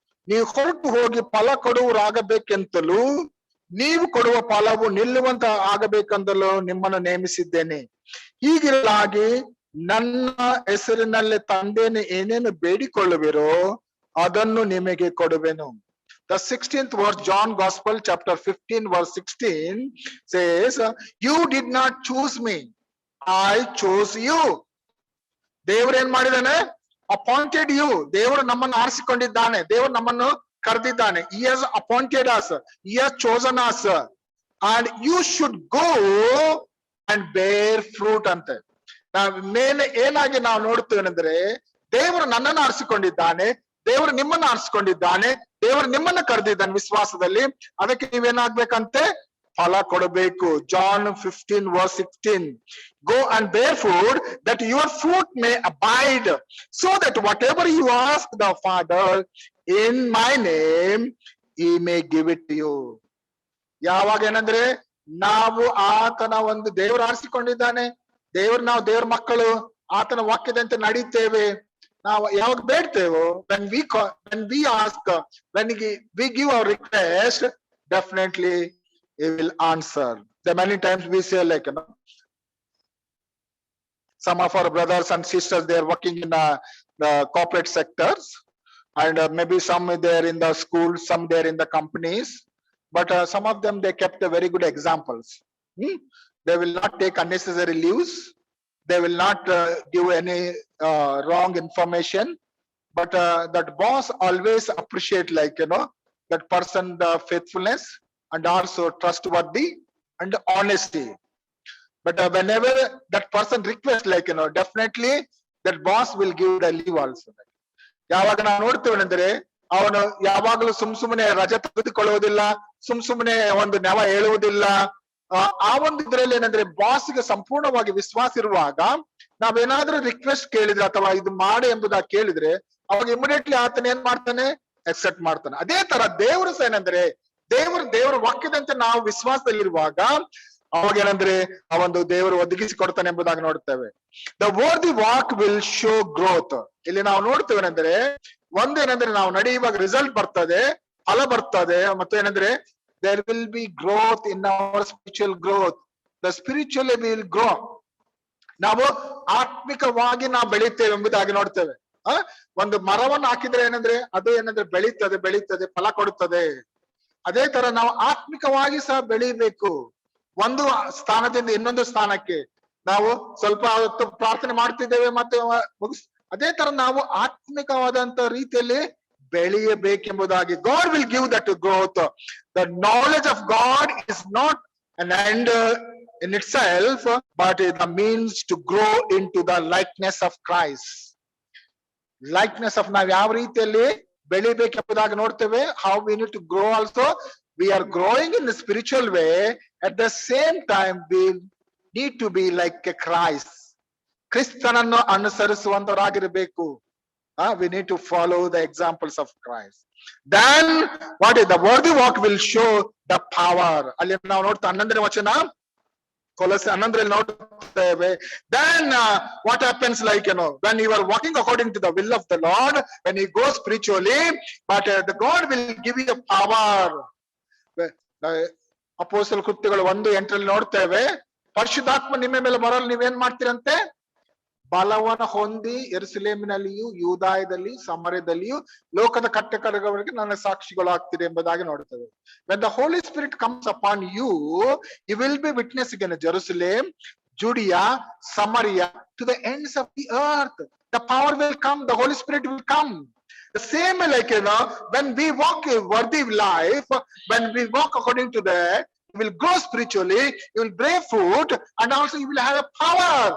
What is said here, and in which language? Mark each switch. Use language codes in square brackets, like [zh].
[kn] ನೀವು ಹೊರಟು ಹೋಗಿ ಫಲ ಕೊಡುವರಾಗಬೇಕೆಂತಲೂ ನೀವು ಕೊಡುವ ಫಲವು ನಿಲ್ಲುವಂತ ಆಗಬೇಕೆಂದಲೂ ನಿಮ್ಮನ್ನು ನೇಮಿಸಿದ್ದೇನೆ. ಹೀಗಿರಲಾಗಿ ನನ್ನ ಹೆಸರಿನಲ್ಲಿ ತಂದೆಯನ್ನು ಏನೇನು ಬೇಡಿಕೊಳ್ಳುವಿರೋ ಅದನ್ನು ನಿಮಗೆ ಕೊಡುವೆನು. [en] The 16th verse, John Gospel, chapter 15, verse 16 says, you did not choose me, I chose you. [kn] ದೇವರು ಏನ್ ಮಾಡಿದಾನೆ? [en] appointed you. [kn] ದೇವರು ನಮ್ಮನ್ನು ಆರಿಸಿಕೊಂಡಿದ್ದಾನೆ, ದೇವರು ನಮ್ಮನ್ನು ಕರೆದಿದ್ದಾನೆ. [en] He has appointed us, he has chosen us, and you should go and bear fruit ಅಂತೆ. [kn] ಮೇಲೆ ಏನಾಗಿ ನಾವು ನೋಡ್ತೇವೆ ಅಂದ್ರೆ, ದೇವರು ನನ್ನನ್ನು ಆರಿಸಿಕೊಂಡಿದ್ದಾನೆ, ದೇವರು ನಿಮ್ಮನ್ನು ಆರಿಸಿಕೊಂಡಿದ್ದಾನೆ, ದೇವರು ನಿಮ್ಮನ್ನ ಕರೆದಿದ್ದಾನೆ ವಿಶ್ವಾಸದಲ್ಲಿ. ಅದಕ್ಕೆ ನೀವೇನಾಗ್ಬೇಕಂತೆ? ಫಲ ಕೊಡಬೇಕು. [en] John 15 verse 16, go and bear fruit that your fruit may abide, so that whatever you ask the Father in my name he may give it to you. [kn] ಯಾವಾಗ ಏನಂದ್ರೆ ನಾವು ಆತನ ಒಂದು ದೇವರು ಆರಿಸಿಕೊಂಡಿದ್ದಾನೆ, ನಾವು ದೇವ್ರ ಮಕ್ಕಳು, ಆತನ ವಾಕ್ಯದಂತೆ ನಡೀತೇವೆ. ನಾವು ಯಾವಾಗ ಬೇಡ್ತೇವೋ, [en] when we ask, when we give our request, definitely he will answer. The many times we say like, you know, some of our brothers and sisters, they are working in the corporate sectors, and maybe some there in the schools, some there in the companies, but some of them they kept a very good examples. They will not take unnecessary leaves. They will not give any wrong information, but that boss always appreciate, like, you know, that person, the faithfulness and also trustworthy and honesty. But whenever that person requests, like, you know, definitely that boss will give the leave also. [kn] ಯಾವಾಗ ನಾವು ನೋಡ್ತೇವೆ ಅಂದ್ರೆ, ಅವನು ಯಾವಾಗಲೂ ಸುಮ್ನೆ ರಜೆ ತೆಗೆದುಕೊಳ್ಳುವುದಿಲ್ಲ, ಸುಮ್ನೆ ಒಂದು ನೆವ ಹೇಳುವುದಿಲ್ಲ. ಆ ಒಂದು ಇದ್ರಲ್ಲಿ ಏನಂದ್ರೆ, ಬಾಸ್ಗೆ ಸಂಪೂರ್ಣವಾಗಿ ವಿಶ್ವಾಸ ಇರುವಾಗ ನಾವೇನಾದ್ರೂ ರಿಕ್ವೆಸ್ಟ್ ಕೇಳಿದ್ರೆ ಅಥವಾ ಇದು ಮಾಡಿ ಎಂಬುದಾಗಿ ಕೇಳಿದ್ರೆ, ಅವಾಗ ಇಮಿಡಿಯೇಟ್ಲಿ ಆತನ ಏನ್ ಮಾಡ್ತಾನೆ? ಅಕ್ಸೆಪ್ಟ್ ಮಾಡ್ತಾನೆ. ಅದೇ ತರ ದೇವರು ಸಹ ಏನಂದ್ರೆ, ದೇವರ ವಾಕ್ಯದಂತೆ ನಾವು ವಿಶ್ವಾಸದಲ್ಲಿರುವಾಗ ಅವಾಗ ಏನಂದ್ರೆ ಆ ಒಂದು ದೇವರು ಒದಗಿಸಿ ಕೊಡ್ತಾನೆ ಎಂಬುದಾಗಿ ನೋಡ್ತೇವೆ. [en] The worthy walk will show growth. [kn] ಇಲ್ಲಿ ನಾವು ನೋಡ್ತೇವೆ ಏನಂದ್ರೆ, ಒಂದೇನಂದ್ರೆ ನಾವು ನಡೆಯುವಾಗ ರಿಸಲ್ಟ್ ಬರ್ತದೆ, ಫಲ ಬರ್ತದೆ, ಮತ್ತು ಏನಂದ್ರೆ [en] there will be growth in our spiritual growth. The spiritually we will grow. [kn] ನಾವು ಆತ್ಮಿಕವಾಗಿ ನಾವು ಬೆಳೀತೇವೆ ಎಂಬುದಾಗಿ ನೋಡ್ತೇವೆ. ಒಂದು ಮರವನ್ನು ಹಾಕಿದ್ರೆ ಏನಂದ್ರೆ, ಅದು ಏನಂದ್ರೆ ಬೆಳೀತದೆ, ಫಲ ಕೊಡುತ್ತದೆ. ಅದೇ ತರ ನಾವು ಆತ್ಮಿಕವಾಗಿ ಸಹ ಬೆಳಿಬೇಕು. ಒಂದು ಸ್ಥಾನದಿಂದ ಇನ್ನೊಂದು ಸ್ಥಾನಕ್ಕೆ ನಾವು ಸ್ವಲ್ಪ ಹೊತ್ತು ಪ್ರಾರ್ಥನೆ ಮಾಡ್ತಿದ್ದೇವೆ, ಮತ್ತೆ ಅದೇ ತರ ನಾವು ಆತ್ಮಿಕವಾದಂತ ರೀತಿಯಲ್ಲಿ ಬೆಳೆಯಬೇಕೆಂಬುದಾಗಿ. [en] God will give that growth. The knowledge of God is not an end in itself, but the means to grow into the likeness of Christ. Likeness of [kn] ನಾವು ಯಾವ ರೀತಿಯಲ್ಲಿ ಬೆಳಿಬೇಕೆಂಬುದಾಗಿ ನೋಡ್ತೇವೆ. [en] How we need to grow also. We are growing in the spiritual way. At the same time, we need to be like a Christ. [kn] ಕ್ರಿಸ್ತನನ್ನು ಅನುಸರಿಸುವಂತವರಾಗಿರಬೇಕು. [en] We need to follow the examples of Christ. Then what is the worthy walk will show the power. [kn] ಅಲ್ಲಿ ನಾವು ನೋಡ್ತಾ 11ನೇ ವಚನ, ಕೊಲೊಸ್ಸೆ 11ರಲ್ಲಿ ನೋಡ್ತೇವೆ. [en] Then what happens, like, you know, when you are walking according to the will of the Lord, when you go spiritually, but the God will give you a power. [kn] ಅಪೊಸ್ತಲ ಕೃತ್ಯಗಳು 1:8 ನೋಡ್ತೇವೆ, ಪರಿಶುದ್ಧಾತ್ಮ ನಿಮ್ಮ ಮೇಲೆ ಬರಲು ನೀವೇನ್ ಮಾಡ್ತೀರಂತೆ? ಬಲವನ್ನ ಹೊಂದಿ ಯೆರೂಸಲೇಮಿನಲ್ಲಿಯೂ ಯೂದಾಯದಲ್ಲಿ ಸಮರ್ಯದಲ್ಲಿಯೂ ಲೋಕದ ಕಟ್ಟಕಡೆಯವರೆಗೆ ನನ್ನ ಸಾಕ್ಷಿಗಳಾಗ್ತಿದೆ ಎಂಬುದಾಗಿ ನೋಡ್ತೇವೆ. [en] When the Holy Spirit comes upon you, you will be witnessing in Jerusalem, Judea, Samaria, to the ends of the earth. The power will come, the Holy Spirit will come. The same way, like, when we walk a worthy life, when we walk according to that, you will grow spiritually, you will bear fruit, and also you will have a power.